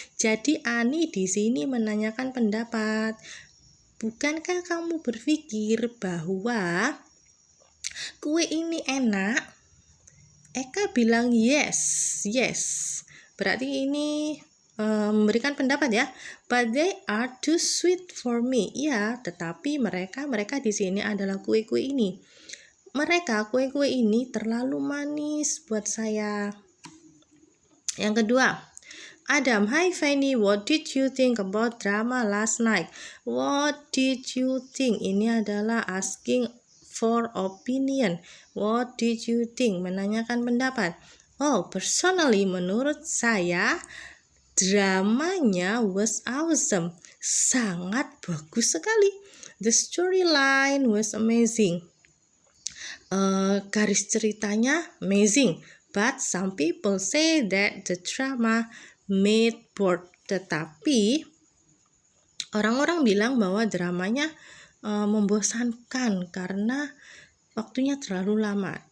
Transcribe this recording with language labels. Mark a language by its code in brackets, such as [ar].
[id] Jadi Ani di sini menanyakan pendapat. Bukankah kamu berpikir bahwa kue ini enak? Eka bilang yes. Berarti ini memberikan pendapat ya. But they are too sweet for me. Ya, tetapi mereka di sini adalah kue-kue ini. Kue-kue ini terlalu manis buat saya. [en] Yang kedua, Adam, hi Fanny, what did you think about drama last night? What did you think? [id] Ini adalah asking for opinion. [en] What did you think? Menanyakan pendapat. Oh, personally, menurut saya, dramanya was awesome. Sangat bagus sekali. The storyline was amazing. Garis ceritanya amazing. But some people say that the drama made bored. [id] Tetapi orang-orang bilang bahwa dramanya membosankan karena waktunya terlalu lama.